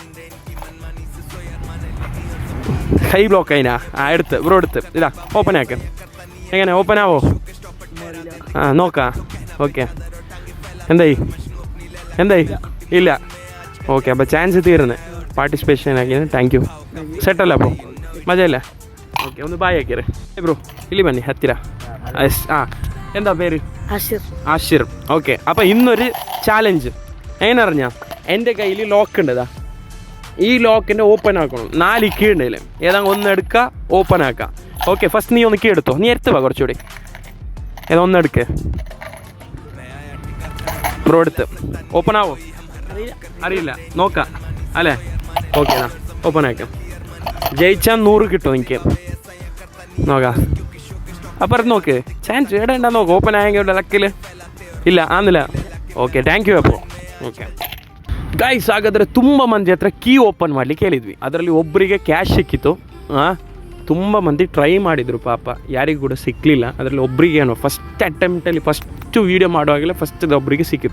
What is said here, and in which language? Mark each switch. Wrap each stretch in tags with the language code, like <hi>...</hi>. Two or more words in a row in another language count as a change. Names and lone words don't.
<ml>കൈ ബ്ലോക്ക് അതിനാ? എടുത്ത് ബ്രോ, എടുത്ത്. ഇതാ, ഓപ്പൺ ആക്ക്. എങ്ങനെ ഓപ്പൺ ആവോ? നോക്കാം. ഓക്കെ, എന്തായി? ഇല്ല. ഓക്കെ, അപ്പോൾ ചാൻസ് തീർന്ന്. പാർട്ടിസിപ്പേഷൻ ആക്കിയത്.</ml> <en>thank you.</en> <kn>ಸೆಟ್ಟಲ್ಲ ಬ್ರೋ? ಮಜಾ ಇಲ್ಲ? ಓಕೆ, ಒಂದು ಬಾಯ್ ಹಾಕಿರಿ ಬ್ರೋ. ಇಲ್ಲಿ ಬನ್ನಿ ಹತ್ತಿರ. ಎಂತ പേര്? ആഷിർ.</kn> <ml>ഓക്കെ, അപ്പോൾ ഇന്നൊരു ചാലഞ്ച്. അതിനറിഞ്ഞാ എൻ്റെ കയ്യിൽ ലോക്ക് ഉണ്ടതാ, ഈ ലോക്കിൻ്റെ ഓപ്പൺ ആക്കണം. 4 കീ ഉണ്ടല്ലേ, ഏതാണ്ട് ഒന്നെടുക്കുക ഓപ്പൺ ആക്കുക. ഓക്കെ, ഫസ്റ്റ് നീ ഒന്ന് കീ എടുത്തോ, നീ എടുത്ത് വാ കുറച്ചുകൂടി. ഏതാ ഒന്നെടുക്ക് ബ്രോ, എടുത്ത് ഓപ്പൺ ആവോ അറിയില്ല, നോക്കാം അല്ലേ? ഓക്കെ എന്നാ ഓപ്പൺ ആക്കാം. ജയിച്ചാൽ 100 കിട്ടും എനിക്ക്, നോക്കാം. അപ്പുറത്ത് നോക്ക്, ചാൻസ് എവിടെ ഉണ്ടാ നോക്ക്.</ml> <kn>ಓಪನ್ ಆಗಿ ಲಕ್ಕಿಲ್ಲ ಇಲ್ಲ ಆಂದಿಲ್ಲ. ಓಕೆ,</kn> <en>thank you</en> <kn>ಅಪ್ಪು.</kn> <en>okay guys,</en> <kn>ಹಾಗಾದರೆ ತುಂಬ ಮಂದಿ ಹತ್ರ ಕೀ ಓಪನ್ ಮಾಡಲಿಕ್ಕೆ ಹೇಳಿದ್ವಿ. ಅದರಲ್ಲಿ ಒಬ್ಬರಿಗೆ ಕ್ಯಾಶ್ ಸಿಕ್ಕಿತು. ತುಂಬ ಮಂದಿ ಟ್ರೈ ಮಾಡಿದರು, ಪಾಪ ಯಾರಿಗೂ ಕೂಡ ಸಿಕ್ಕಲಿಲ್ಲ. ಅದರಲ್ಲಿ ಒಬ್ಬರಿಗೆ ಏನೋ</kn> <en>first attempt</en> <kn>ಫಸ್ಟು ವೀಡಿಯೋ ಮಾಡುವಾಗಲೇ ಫಸ್ಟ್ ಒಬ್ಬರಿಗೆ ಸಿಕ್ಕಿತು.</kn>